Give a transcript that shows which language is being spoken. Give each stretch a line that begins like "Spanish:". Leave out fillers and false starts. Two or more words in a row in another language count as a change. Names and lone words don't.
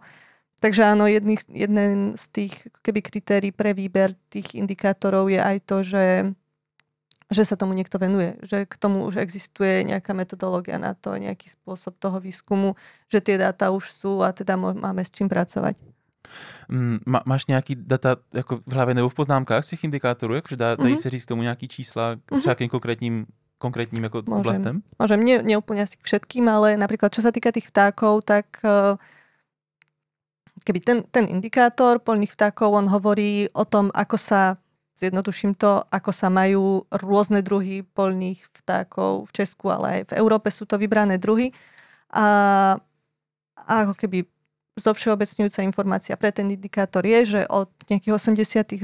Slovak: Takže áno, jeden z tých keby kritérií pre výber tých indikátorov je aj to, že sa tomu niekto venuje, že k tomu už existuje nejaká metodológia na to, nejaký spôsob toho výskumu, že tie dáta už sú a teda máme s čím pracovať.
Czech: Máš nějaký data jako v hlavě nebo v poznámkách z těch indikátorů, jakože dají se říct k tomu nějaký čísla třeba k konkrétním jako oblastem?
Slovak: Môžem, nie úplne asi k všetkým, ale napríklad čo sa týka tých vtákov, tak keby ten indikátor poľných vtákov, on hovorí o tom, ako sa, zjednoduším to, ako sa majú rôzne druhy poľných vtákov v Česku, ale aj v Európe sú to vybrané druhy a ako keby zovšeobecňujúca informácia pre ten indikátor je, že od nejakých 80.